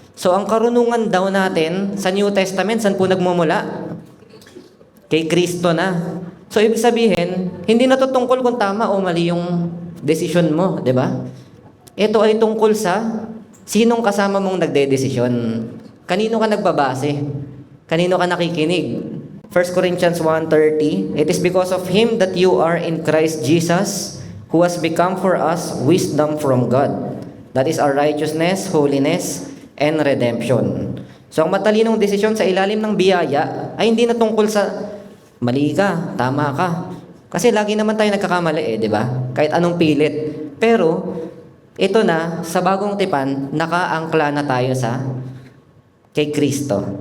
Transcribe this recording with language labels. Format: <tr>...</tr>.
<tl>So, ang karunungan daw natin sa New Testament, saan po nagmumula? Kay Kristo na. So, ibig sabihin, hindi na to tungkol kung tama o mali yung desisyon mo, di ba? Ito ay tungkol sa sinong kasama mong nagde-desisyon. Kanino ka nagbabase? Kanino ka nakikinig?</tl> <en>1 Corinthians 1:30, it is because of Him that you are in Christ Jesus, who has become for us wisdom from God. That is our righteousness, holiness, and redemption.</en> <tl>So, ang matalinong desisyon sa ilalim ng biyaya ay hindi na tungkol sa mali ka, tama ka. Kasi lagi naman tayo nagkakamali di ba? Kahit anong pilit. Pero, ito na, sa bagong tipan, nakaangkla na tayo sa kay Kristo.</tl>